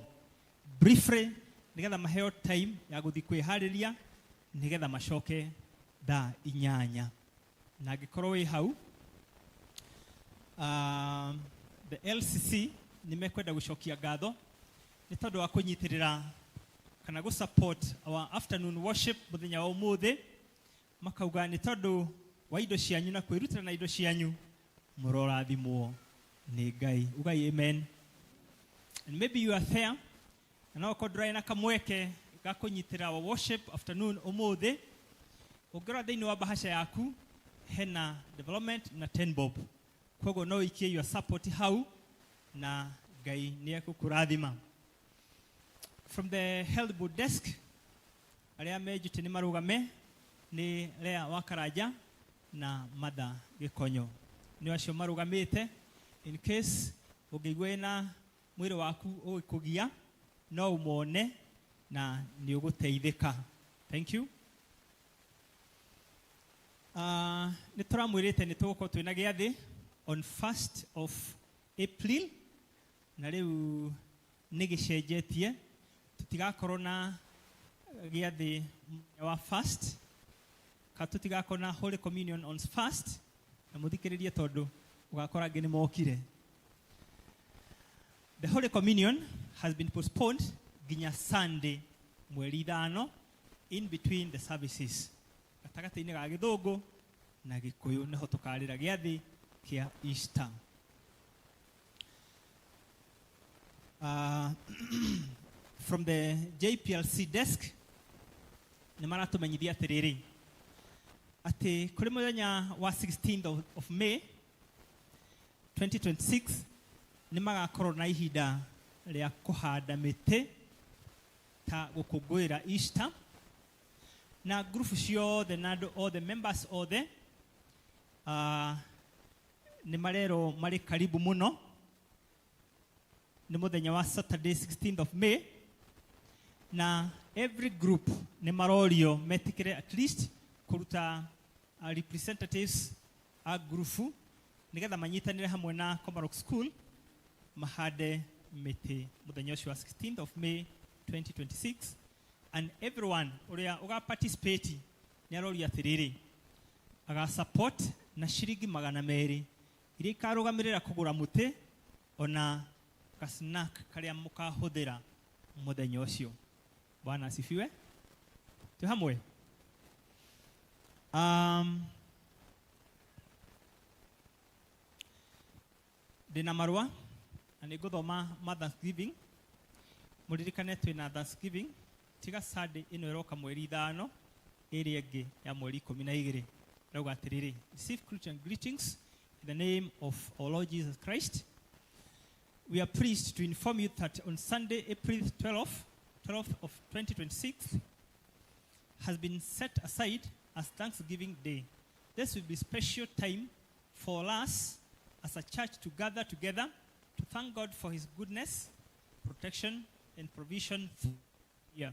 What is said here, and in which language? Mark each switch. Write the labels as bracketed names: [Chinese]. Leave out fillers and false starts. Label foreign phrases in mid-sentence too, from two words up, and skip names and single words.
[Kikuyu] Briefly nĩgetha maheo time ya gũthiĩ kwĩharĩria nĩgetha macoke thaa 8. Na angĩkorwo wĩ hau, the LCC nĩ mekwenda gũcokia ngatho nĩ tondũ wa kũnyitĩrĩra kana gũ support [English] our afternoon worship [Kikuyu] mũthenya wa ũmũthĩ. Makauga nĩ tondũ wa indo cianyu na kwĩrutĩra na indo cianyu mũrorathimwo nĩ Ngai. Ugai amen. [English] And maybe you are there [Kikuyu] na no kodrai na kamweke ga kũnyitĩrĩra wa [English] worship afternoon [Kikuyu] ũmũthĩ. Ũngĩrora thĩinĩ wa bahasha yaku hena development na 10 bob. Koguo no ikie [English] your support [Kikuyu] hau na Ngai nĩ ekũkũrathima. [English] From the health board desk [Kikuyu] arĩa mejute nĩ marũgame nĩ Lea Wakaraja na Mother Gĩkonyo. Nĩ acio marũgamĩte [English] in case [Kikuyu] ũngĩigua na mwĩrĩ waku ũgĩkũgia no umone na nĩ ũgũteithĩka. [English] Thank you. [Kikuyu] Nĩ tũramwĩrĩte nĩ tũgũkorwo twĩna gĩathĩ [English] on 1st of April [Kikuyu] na rĩu nĩ gĩcenjetie, tũtigakorwo na gĩathĩ wa 1st ka tũtigakorwo na [English] Holy Communion on 1st, [Kikuyu] na mũthikĩrĩrie tondũ ũgakora angĩ nĩ mokire. [English] The Holy Communion has been postponed [Kikuyu] ginya Sunday mweri 5 [English] in between the services. [Kikuyu] Gatagatĩ-inĩ ga Gĩthũngũ na Gĩkũyũ nĩho tũkarĩra gĩathĩ kĩa Easter. [English] From the JPLC desk [Kikuyu] nĩ maratũmenyithia atĩrĩrĩ atĩ kũrĩ mũthenya wa [English] 16th of May [Kikuyu] 2026 nĩ magakorwo na ihinda rĩa kũhanda mĩtĩ ta gũkũngũĩra Easter, na group ciothe na andũ othe members othe nĩ marerwo marĩ karibu mũno. Nĩ mũthenya wa [English] Saturday 16th of May [Kikuyu] na [English] every group [Kikuyu] nĩ marorio metikire [English] at least [Kikuyu] kũruta representatives a group nĩgetha manyitanĩre hamwe na Komarok School mahande mĩtĩ mũthenya ũcio wa 16th of May 2026. [English] And everyone [Kikuyu] ũrĩa ũga participate nĩ aroria atĩrĩrĩ aga support na ciringi 200 iria ikarũgamĩrĩra kũgũra mũtĩ ona ka snack karĩa mũkahũthĩra mũthenya ũcio. [Swahili] Bwana asifiwe. Tu hamwe. [Kikuyu] Ndĩna marũa na nĩ ngũthoma ma Thanksgiving. Mũririkane twĩna Thanksgiving tiga Sunday ĩno ĩroka mweri 5 ĩrĩa ĩngĩ ya mweri 12. Rauga atĩrĩrĩ, [English] receive Christian greetings in the name of our Lord Jesus Christ. We are pleased to inform you that on Sunday, April 12th of 2026 has been set aside as Thanksgiving Day. This will be special time for us as a church to gather together to thank God for his goodness, protection, and provision here.